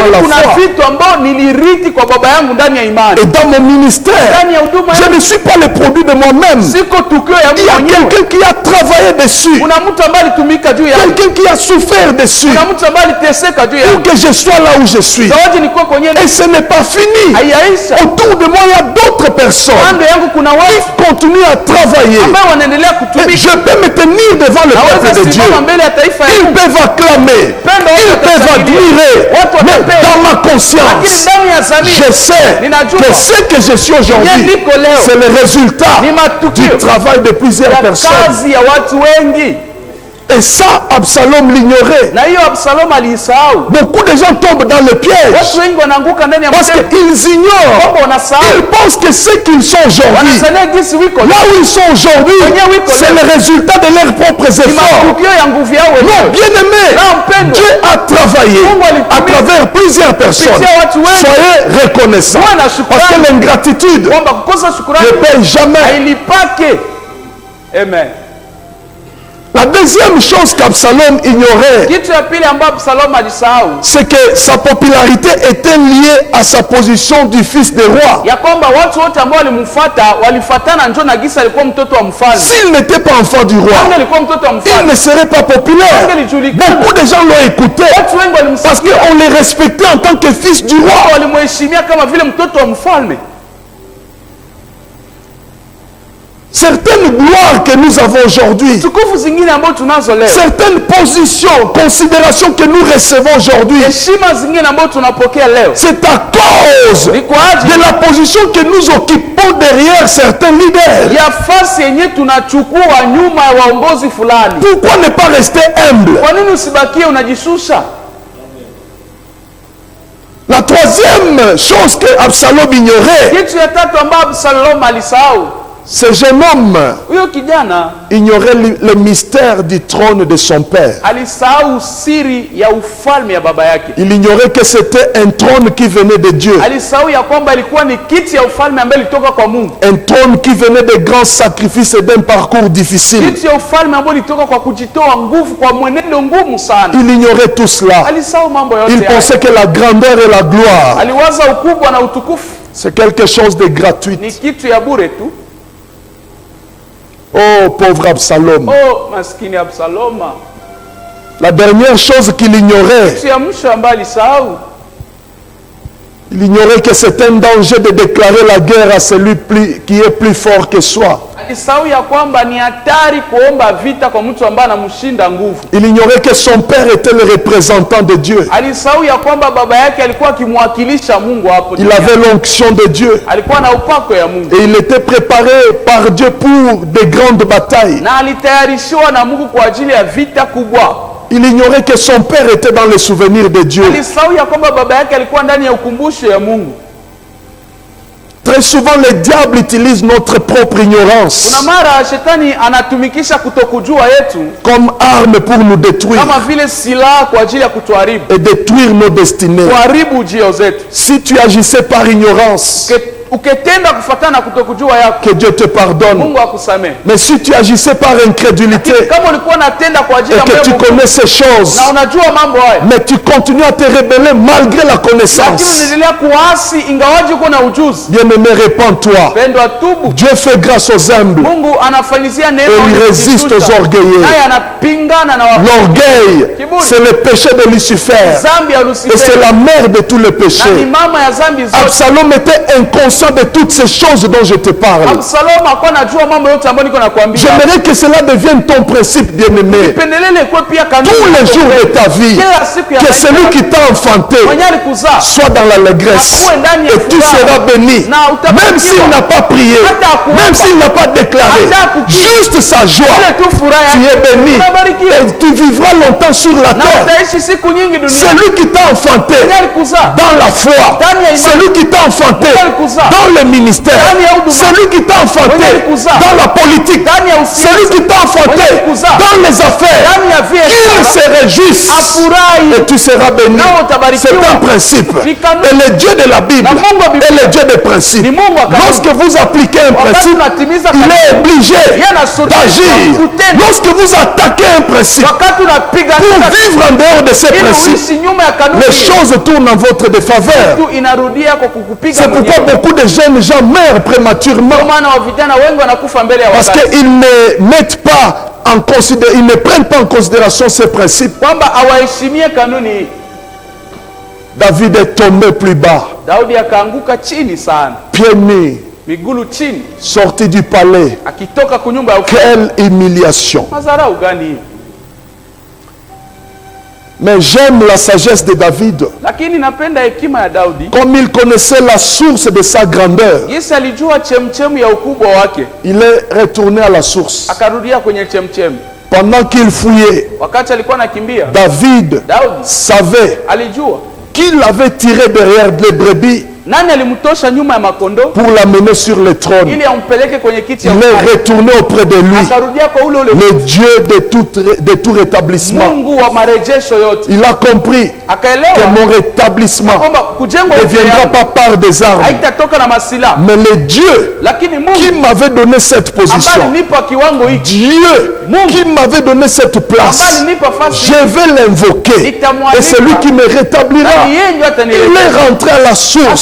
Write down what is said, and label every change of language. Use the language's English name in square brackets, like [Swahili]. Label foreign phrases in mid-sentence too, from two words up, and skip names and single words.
[Swahili] Lakini [French] la [Swahili] kuna [French] foi. [Swahili] vitu ambao nilirithi kwa baba yangu ndani ya imani, [French] Et dans mon ministère, [Swahili] ndani ya huduma [French] je [Swahili] yangu. [French] ne suis pas le produit de moi-même. [Swahili] Siko tukio ya [French] Il y [Swahili] mtu [French] a [Swahili] mwenyewe. [French] quelqu'un qui a travaillé dessus. [Swahili] Kuna mtu ambaye alitumika juu yangu, [French] Quelqu'un qui a souffert dessus [Swahili] kuna mtu ambaye aliteseka juu [French] pour [Swahili] yangu. [French] que je sois là où je suis. [Swahili] Zawadi nilikuwa kwenye [French] Et ce n'est pas fini. [Swahili] haiyaisha. [French] Autour de moi, il y a d'autres personnes [Swahili] Kando yangu kuna [French] qui [Swahili] watu [French] continuent à travailler. [Swahili] ambao wanaendelea [French] Et [Swahili] kutumika. [French] je peux me tenir devant le peuple [Swahili] Naweza [French] de Dieu. [Swahili] simama mbele ya taifa ya [French] Ils [Swahili] Mungu, [French] peuvent acclamer, ils peuvent admirer, mais dans ma [Swahili] lakini [French] conscience, [Swahili] ndani ya [French] je [Swahili] zamiri [French] sais que ce que je suis aujourd'hui, c'est le résultat [Swahili] ni [French] du [Swahili] matukio [French] travail de plusieurs [Swahili] ya [French] personnes. [Swahili] kazi ya watu wengi. [French] Et ça, Absalom l'ignorait. [Swahili] Na hiyo Absalom aliisahau. [French] Beaucoup de gens tombent dans le piège. [Swahili] Watu wengi wanaanguka ndani ya [French] Parce [Swahili] mtego. [French] qu'ils ignorent. [Swahili] Kwamba wanasahau. [French] Ils pensent que ce qu'ils sont aujourd'hui, [Swahili] Wanasania jinsi wiko. [French] là où ils sont aujourd'hui, c'est le résultat de leurs propres efforts. [Swahili] Matukio ya nguvu yao [French] Non, [Swahili] wenyewe. [French] bien aimé, Dieu a travaillé à travers plusieurs personnes. Soyez reconnaissants. Parce que l'ingratitude [Swahili] Kwamba kukosa shukrani [French] ne paye jamais. [Swahili] hailipake. Amen. [French] La deuxième chose qu'Absalom ignorait, [Swahili] Kitu ya pili ambapo Absalom alisahau, [French] c'est que sa popularité était liée à sa position du fils des rois. [Swahili] ya kwamba watu wote ambao walimfuata walifuatana njoo na gisa alikuwa mtoto wa mfalme. [French] S'il n'était pas enfant du roi, [Swahili] Kama alikuwa mtoto wa [French] il [Swahili] mfalme, [French] ne serait pas populaire. Beaucoup de gens l'ont écouté [Swahili] watu wengi [French] parce [Swahili] walimsikia, [French] qu'on les respectait en tant que fils du roi. [Swahili] walimheshimia kama vile mtoto wa mfalme. [French] Certaines gloires que nous avons aujourd'hui, [Swahili] Tukufu zingine ambazo tunazo leo, [French] certaines positions, considérations que nous recevons aujourd'hui, [Swahili] heshima zingine ambazo tunapokea leo, [French] c'est à cause [Swahili] ni kwa ajili [French] de la position que nous occupons derrière certains leaders. [Swahili] ya fasi yenye tunachukua nyuma ya waongozi fulani. [French] Pourquoi ne pas rester humble? [Swahili] Kwa nini usibakie unajishusha? [French] La troisième chose que Absalom ignorait, [Swahili] Kitu ya tatu ambayo Absalom alisahau, [French] ce jeune homme [Swahili] huyo kijana [French] ignorait le mystère du trône de son père. [Swahili] alisahau siri ya ufalme ya baba yake. [French] Il ignorait que c'était un trône qui venait de Dieu. [Swahili] Alisahau ya kwamba ilikuwa ni kiti ya ufalme ambayo ilitoka kwa Mungu. [French] Un trône qui venait de grands sacrifices et d'un parcours difficile. [Swahili] Kiti ya ufalme ambayo ilitoka kwa kujitoa nguvu, kwa mwenendo ngumu sana. [French] Il ignorait tout cela. [Swahili] Alisahau mambo yote [French] Il [Swahili] haya. [French] pensait que la grandeur et la gloire, [Swahili] Aliwaza ukubwa na utukufu [French] c'est quelque chose de gratuit. [Swahili] ni kitu ya bure tu. [French] Oh, pauvre Absalom. [Swahili] Oh, maskini Absaloma. [French] La dernière chose qu'il ignorait, [Swahili] Kitu ya mwisho ambayo alisahau, [French] il ignorait que c'est un danger de déclarer la guerre à celui qui est plus fort que soi. [Swahili] alisahau ya kwamba ni hatari kuomba vita kwa mtu ambaye anamshinda nguvu. [French] Il ignorait que son père était le représentant de Dieu. [Swahili] Alisahau ya kwamba baba yake alikuwa akimwakilisha Mungu hapo [French] Il [Swahili] duniani. [French] avait l'onction de Dieu. [Swahili] Alikuwa na upako ya Mungu [French] Et il était préparé par Dieu pour de grandes batailles. [Swahili] na alitayarishiwa na Mungu kwa ajili ya vita kubwa. [French] Il ignorait que son père était dans les souvenirs de Dieu. [Swahili] Alisahau ya kwamba baba yake alikuwa ndani ya ukumbusho ya Mungu. [French] Très souvent, le diable utilise notre propre ignorance [Swahili] Kuna mara shetani anatumikisha kutokujua yetu [French] comme arme pour nous détruire [Swahili] kama vile silaha kwa ajili ya kutuharibu, [French] et détruire nos destinées. [Swahili] kuharibu ujio zetu. [French] Si tu agissais par ignorance, [Swahili] Ukitenda kufuatana na kutokujua yako, [French] que Dieu te pardonne. [Swahili] Mungu akusamehe. [French] Mais si tu agissais par incrédulité [Swahili] Kama ulikuwa unatenda kwa ajili [French] et [Swahili] ya [French] que tu [Swahili] Mungu [French] connais ces choses, [Swahili] na unajua mambo haya, [French] mais tu continues à te rebeller malgré la [Swahili] lakini [French] connaissance, [Swahili] unaendelea kuasi ingawaji uko na ujuzi, [French] bien-aimé, répands-toi. [Swahili] pendwa, tubu. [French] Dieu fait grâce aux humbles [Swahili] Mungu anafanyizia neema [French] et il [Swahili] wenye [French] résiste [Swahili] kujishusha, [French] aux orgueilleux. [Swahili] naye anapingana na wa [French] L'orgueil, c'est le péché de Lucifer [Swahili] zambi ya [French] et c'est [Swahili] Lucifer [French] la mère de tous les [Swahili] na ni [French] péchés. [Swahili] mama ya zambi zote. [French] Absalom était inconscient de toutes ces choses dont je te parle. [Swahili] Absalom hakuwa anajua mambo yote ambayo niko nakwambia. [French] J'aimerais que cela devienne ton principe, bien-aimé. [Swahili] Pendelele kwa pia kanuni [French] Tous les jours de ta vie, [Swahili] kila siku ya [French] que [Swahili] maisha [French] celui qui t'a enfanté [Swahili] mwenye alikuzaa [French] soit dans l'allégresse [Swahili] akuwe ndani ya [French] et tu [Swahili] furaha. [French] seras béni. [Swahili] Na utabarikiwa. [French] Même s'il n'a pas prié, [Swahili] Hata hakuomba. [French] même s'il n'a pas déclaré, [Swahili] Hata hakukiri. [French] juste sa joie, [Swahili] ile tu furaha [French] tu es [Swahili] yake [French] béni [Swahili] unabarikiwa [French] et tu vivras longtemps sur la [Swahili] na [French] terre. [Swahili] utaishi siku nyingi duniani. [French] Celui qui t'a enfanté [Swahili] Mwenye alikuzaa [French] dans la foi, [Swahili] ndani ya imani, [French] celui qui t'a enfanté [Swahili] Mwenye alikuzaa [French] dans le ministère, [Swahili] ndani ya huduma, [French] celui qui t'a enfanté [Swahili] Mwenye alikuzaa [French] dans la politique, [Swahili] ndani ya usiasa, [French] celui qui t'a enfanté [Swahili] Mwenye alikuzaa [French] dans les affaires, [Swahili] ndani ya [French] qu'il [Swahili] vyema, [French] se réjouisse [Swahili] afurahi [French] et tu seras béni. [Swahili] nao utabarikiwa. [French] C'est un principe. [Swahili] Ni kanuni. [French] Et le Dieu de la Bible [Swahili] Na Mungu wa Biblia [French] est le Dieu des principes. [Swahili] ni Mungu wa kanuni. [French] Lorsque vous appliquez un [Swahili] Wakati [French] principe, [Swahili] unatimiza [French] il est [Swahili] kanuni, [French] obligé [Swahili] yeye anasuluhisha [French] d'agir. [Swahili] kutenda. [French] Lorsque vous attaquez un principe [Swahili] wakati unapiga [French] pour vivre en dehors de ces [Swahili] ili [French] principes, [Swahili] uishi nyuma ya kanuni, [French] les choses tournent en votre défaveur. [Swahili] tu inarudia kwa kukupiga [French] C'est pourquoi [Swahili] mwenyewe. [French] beaucoup de jeunes gens meurent prématurément [Swahili] Ndio maana wa vijana wengi wanakufa mbele ya [French] parce [Swahili] wakati, [French] qu'ils ne mettent pas en ils ne prennent pas en considération ces principes. [Swahili] kwamba hawaheshimie kanuni hii. [French] David est tombé plus bas, [Swahili] Daudi akaanguka chini sana, [French] pieds nus, [Swahili] migulu chini, [French] sorti du palais. [Swahili] akitoka kunyumba ya [French] Quelle humiliation! [Swahili] madharau gani hii? [French] Mais j'aime la sagesse de David. [Swahili] Lakini napenda hekima ya Daudi, [French] Comme il connaissait la source de sa grandeur, [Swahili] Yesu alijua chemchemu ya ukubwa wake, [French] il est retourné à la source. [Swahili] akarudia kwenye chemchemu. [French] Pendant qu'il fouillait, [Swahili] wakati alikuwa anakimbia, [French] David [Swahili] Daudi [French] savait [Swahili] alijua [French] qu'il avait tiré derrière les brebis [Swahili] nani alimtosha nyuma ya makondo [French] pour l'amener sur le trône. [Swahili] ili ampeleke kwenye kiti ya [French] Il est retourné auprès de lui, [Swahili] akarudia kwa ule [French] le Dieu de tout rétablissement. [Swahili] Mungu wa marejesho yote. [French] Il a compris que [Swahili] Akaelewa [French] mon rétablissement [Swahili] kwamba kujengwa [French] ne viendra pas par des armes, [Swahili] haitatoka na masila, [French] mais le Dieu [Swahili] lakini [French] qui [Swahili] Mungu [French] m'avait donné cette [Swahili] ambaye [French] position, [Swahili] alinipa kiwango hiki, [French] Dieu qui m'avait donné cette [Swahili] ambaye [French] place, [Swahili] alinipa fasi, [French] je vais l'invoquer et c'est lui qui me rétablira. [Swahili] nani yeye ndio [French] Il [Swahili] atanirejesha. [French] est rentré à la source